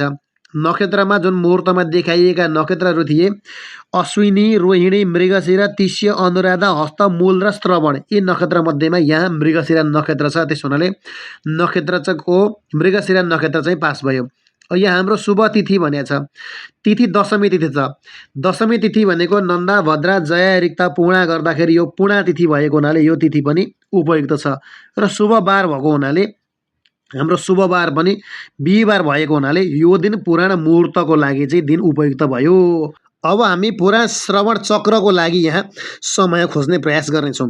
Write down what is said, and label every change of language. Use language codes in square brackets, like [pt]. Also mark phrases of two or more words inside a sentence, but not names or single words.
[ne] नक्षत्रमा जुन मुहूर्तमा देखाइएका नक्षत्रहरू थिए अश्विनी, रोहिणी, मृगशिरा, तिष्य, अनुराधा, हस्त, मूल र श्रवण यी नक्षत्र मध्येमा यहाँ मृगशिरा नक्षत्र छ। त्यस हुनाले नक्षत्रको मृगशिरा नक्षत्र चाहिँ पास भयो। यहाँ हाम्रो शुभ तिथि भनेको छ। तिथि दशमी तिथि छ। दशमी तिथि भनेको नन्दा, भद्रा, जया, रिक्ता, पूर्णा गर्दाखेरि यो पूर्णा तिथि भएको हुनाले यो तिथि पनि उपयुक्त छ। र शुभ बार भएको हुनाले हाम्रो शुभ बार पनि बिहिबार भएको हुनाले यो दिन पुराण मुहूर्तको लागि चाहिँ दिन उपयुक्त भयो। अब हामी पुराण श्रवण चक्रको लागि यहाँ समय खोज्ने प्रयास गर्नेछौँ।